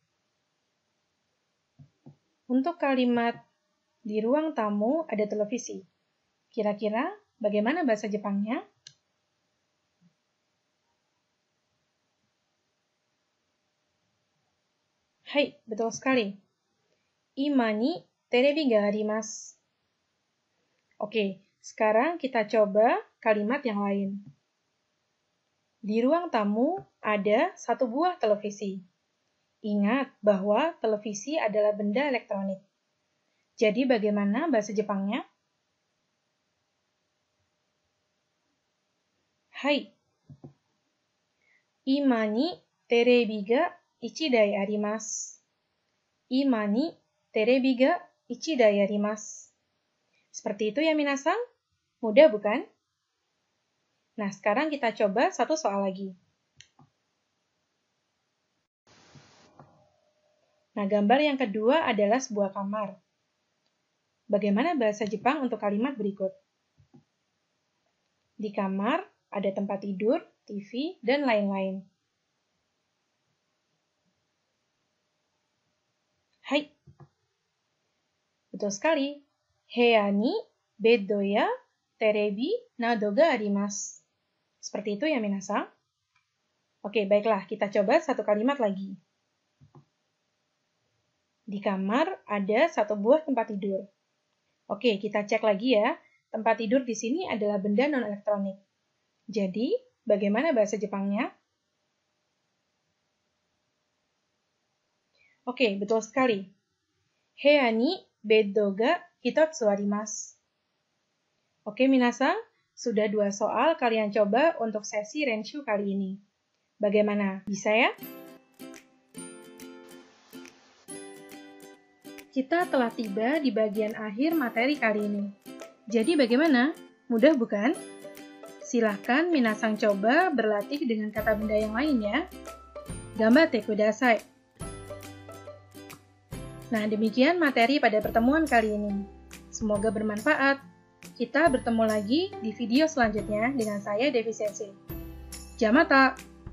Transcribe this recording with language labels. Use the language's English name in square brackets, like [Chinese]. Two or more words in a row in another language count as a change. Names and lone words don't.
[Indonesian] Untuk kalimat di ruang tamu ada televisi. Kira-kira bagaimana bahasa Jepangnya? Hai, betul sekali. [Japanese] 居間にテレビがあります. [Indonesian] Oke, sekarang kita coba kalimat yang lain. Di ruang tamu ada satu buah televisi. Ingat bahwa televisi adalah benda elektronik. Jadi bagaimana bahasa Jepangnya? Hai. [Japanese] 居間にテレビが 1台あります。今にテレビが1台あります。 [Indonesian] Seperti itu ya minasang? Mudah bukan? Nah, sekarang kita coba satu soal lagi. Nah, gambar yang kedua adalah sebuah kamar. Bagaimana bahasa Jepang untuk kalimat berikut? Di kamar ada tempat tidur, TV, dan lain-lain. Hai. Betul sekali. [Japanese] 部屋にベッドやテレビなどがあります. [Indonesian] Seperti itu ya minasang? Oke, baiklah. Kita coba satu kalimat lagi. Di kamar ada satu buah tempat tidur. Oke, kita cek lagi ya. Tempat tidur di sini adalah benda non-elektronik. Jadi, bagaimana bahasa Jepangnya? Oke, betul sekali. [Japanese] 部屋にベッドが一つあります. [Indonesian] Oke, minasang, sudah 2 soal kalian coba untuk sesi Renshu kali ini. Bagaimana? Bisa ya? Kita telah tiba di bagian akhir materi kali ini. Jadi bagaimana? Mudah bukan? Silahkan minasang coba berlatih dengan kata benda yang lain ya. [Japanese] 頑張ってください. [Indonesian] Nah, demikian materi pada pertemuan kali ini. Semoga bermanfaat. Kita bertemu lagi di video selanjutnya dengan saya, Devi Sensei. Jamata!